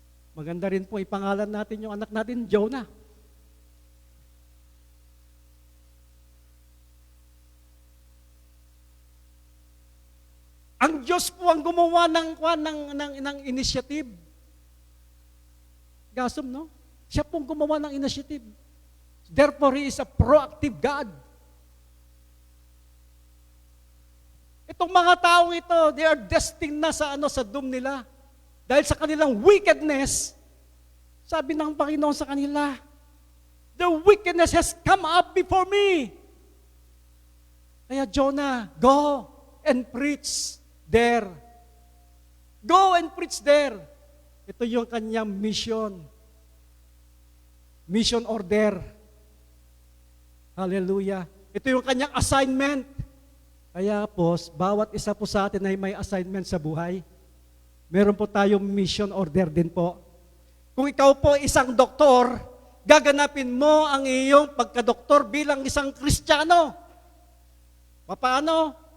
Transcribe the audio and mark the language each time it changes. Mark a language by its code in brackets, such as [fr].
[tl] Maganda rin po ipangalan natin yung anak natin, Jonah. Ang Diyos po ang gumawa ng initiative. Gasom, no? Siya pong gumawa ng initiative. [en] Therefore, He is a proactive God. [tl] Itong mga taong ito, [en] they are destined [tl] na sa doom nila. Dahil sa kanilang wickedness, sabi ng Panginoon sa kanila, [en] the wickedness has come up before me. Kaya Jonah, go and preach there. Go and preach there. [tl] Ito yung kanyang [en] mission. Mission order. Hallelujah. [tl] Ito yung kanyang assignment. Kaya po, bawat isa po sa atin ay may assignment sa buhay. Meron po tayong mission order din po. Kung ikaw po isang doktor, gaganapin mo ang iyong pagkadoktor bilang isang Kristiyano. Paano?